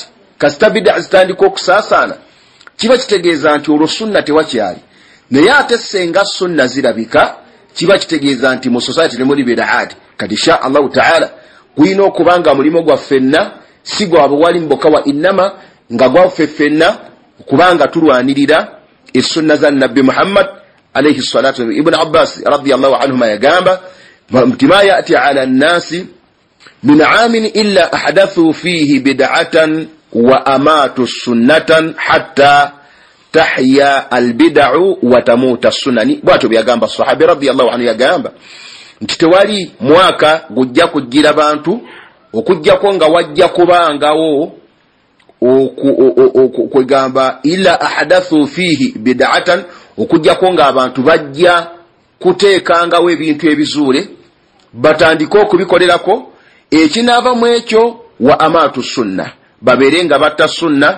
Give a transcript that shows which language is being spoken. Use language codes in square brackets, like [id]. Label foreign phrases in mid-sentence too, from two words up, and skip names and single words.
[lg] Kasita bid'a zitandika okusaasaana kiba kitegeeza nti olwo sunna tewakyali, naye ate senga sunna zirabika kiba kitegeeza nti mu society temuli bid'aati. Kati [ar] إن شاء الله تعالى [lg] gulina okubanga mulimo gwa ffenna si gwa bwali mboka wa innama nga gwaffe ffenna kubanga tulwanirira essunna za Nabbi Muhammad [ar] عليه الصلاة. ابن عباس رضي الله عنهما yagamba ما يأتي على الناس من عام إلا أحدثوا فيه بدعة وأماتوا سنة حتى تحيا البدع وتموت السنن. [lg] Bwato byagamba sahabi [ar] رضي الله عنه [lg] yagamba nti tewali mwaka gujja kugira bantu okujjako nga wajja kubangawo okugamba [ar] إلا أحدثوا فيه بدعة, [lg] okujjako nga abantu bajja kuteekangawo ebintu ebizuule batandika okubikolerako ekinaava mu ekyo [ar] وأماتوا سنة, [lg] babeere nga batta sunna.